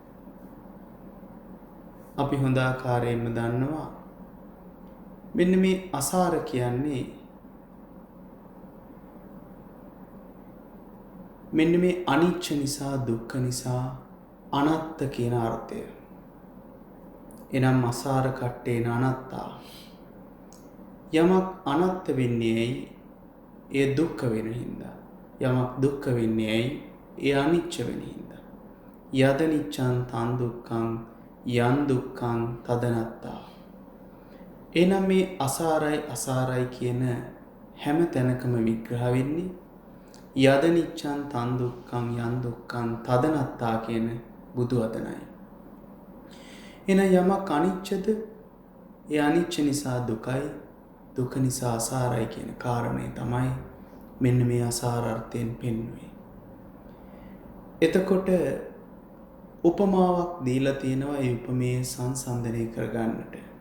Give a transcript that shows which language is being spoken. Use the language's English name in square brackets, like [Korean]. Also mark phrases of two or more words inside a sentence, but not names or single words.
[Sinhala] අපි හොඳ ආකාරයෙන්ම දන්නවා මෙන්න මේ අසාර කියන්නේ මෙන්න මේ අනිච්ච නිසා දුක්ඛ නිසා අනාත්ත කියන අර්ථය. [Pali] එනම් අසාර කට්ටේන අනාත්තා. [Sinhala] යමක් අනාත්ත වෙන්නේ ඇයි? ඒ දුක්ඛ වෙන හින්දා. යමක් දුක්ඛ වෙන්නේ ඇයි? ඒ අනිච්ච වෙන හින්දා. [Pali] යද නිච්ඡං තං දුක්ඛං යං දුක්ඛං තදනත්තා. [Sinhala] එනම් මේ අසාරයි කියන හැම තැනකම විග්‍රහ වෙන්නේ [Pali] යද නිච්ඡං තං දුක්ඛං යං දුක්ඛං තදනත්තා [Sinhala] කියන බුදු වදනයි. එන යමක් අනිච්චද ඒ අනිච්ච නිසා දුකයි, දුක නිසා අසාරයි කියන කාරණේ තමයි මෙන්න මේ අසාර අර්ථයෙන් පෙන්වන්නේ. එතකොට උපමාවක් දීලා තියෙනවා ඒ උපමේය සංසන්දනය කරගන්නට.